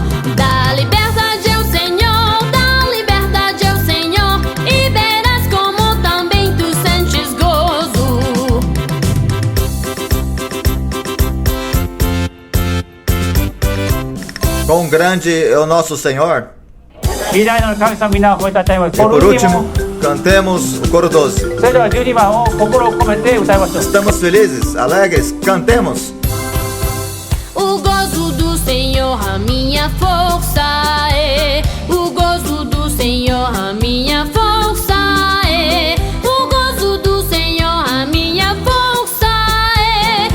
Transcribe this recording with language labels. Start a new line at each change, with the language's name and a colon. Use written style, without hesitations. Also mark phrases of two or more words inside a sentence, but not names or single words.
Portuguese: Dá liberdade ao Senhor, dá liberdade ao Senhor. E verás como também tu sentes gozo. Quão grande é o nosso Senhor.
Japanese: 偉大なる神様皆を褒めたたえます。
Portuguese: E por último, cantemos o coro 12.
Japanese: それでは12番を心を込めて歌いましょう。
Portuguese: Estamos felizes, alegres, cantemos. O gozo do Senhor, a minha força é. O gozo do Senhor, a minha força é. O gozo do Senhor, a minha força é.